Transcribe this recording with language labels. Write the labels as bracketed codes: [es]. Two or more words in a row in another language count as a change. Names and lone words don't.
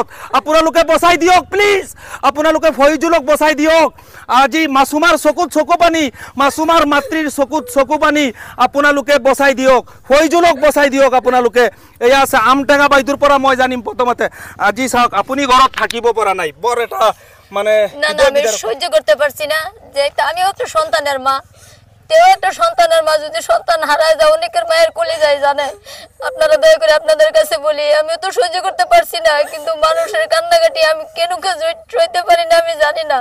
[as] আপোনালোকে বচাই দিয়ক প্লিজ, আপোনালোকে ফয়জুলক বচাই দিয়ক। আজি মাছুমাৰ চকুত চকু পানী, মাছুমাৰ মাতৃৰ চকুত চকু পানী, আপোনালোকে বচাই দিয়ক, ফয়জুলক বচাই দিয়ক আপোনালোকে। এয়া আছে আমটেঙা বাইদেউৰ পৰা মই জানিম প্ৰথমতে। আজি চাওক, আপুনি ঘৰত থাকিব পৰা নাই, বৰ এটা মানে [bn] আমি সহ্য করতে পারছি না। যে আমিও তো সন্তানের মা, তেও একটা সন্তানের মা, যদি সন্তান হারায় যায় অনেকের মায়ের কোলে যায় জানে। আপনারা দয়া করে আপনাদের কাছে বলি, আমিও তো সহ্য করতে পারছি না, কিন্তু মানুষের কান্নাকাটি আমি কেন সইতে পারি না আমি জানি না।